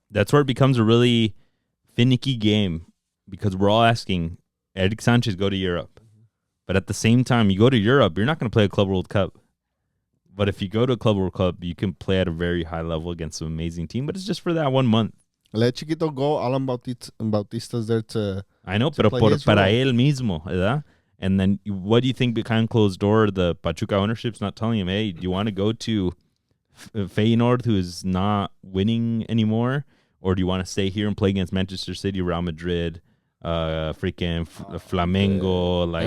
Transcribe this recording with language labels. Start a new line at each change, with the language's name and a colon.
English: That's where it becomes a really finicky game, because we're all asking, Eric Sanchez, go to Europe. But at the same time, you go to Europe, you're not going to play a Club World Cup. But if you go to a Club World Cup, you can play at a very high level against an amazing team, but it's just for that 1 month. Let Chiquito go. Alan Bautista's there to... I know,
Spanish: pero para él mismo, ¿verdad?
English: And then what do you think behind closed door, the Pachuca ownership's not telling him, hey, do you want to go to Feyenoord, who is not winning anymore? Or do you want to stay here and play against Manchester City, Real Madrid, freaking Flamengo, like,